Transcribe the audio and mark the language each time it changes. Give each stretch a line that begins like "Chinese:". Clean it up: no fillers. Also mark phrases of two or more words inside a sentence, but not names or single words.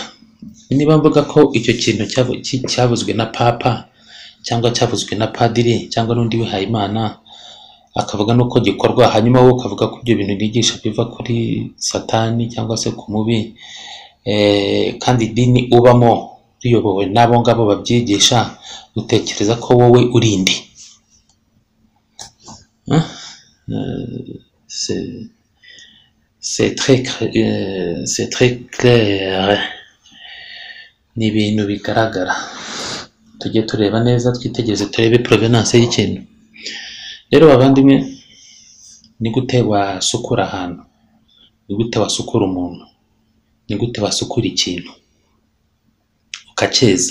Kinyarwanda: Niba mvuga ko icyo kintu cyavuzwe na papa cyangwa cyavuzwe na padiri cyangwa n'undi wihaye Imana akavuga nuko gikorwa, hanyuma wowe ukavuga ko ibyo bintu nigisha biva kuri satani cyangwa se ku mubi, kandi idini ubamo riyobowe n'abo ngabo babyigisha, utekereza ko wowe urindi.
French: C'est très clair.
Kinyarwanda: Ni ibintu bigaragara. Tujye tureba neza, twitegereze turebe provenance y'ikintu. Rero bavandimwe, ni gute wasukura ahantu? Ni gute wasukura umuntu? Ni gute wasukura ikintu ukakeza?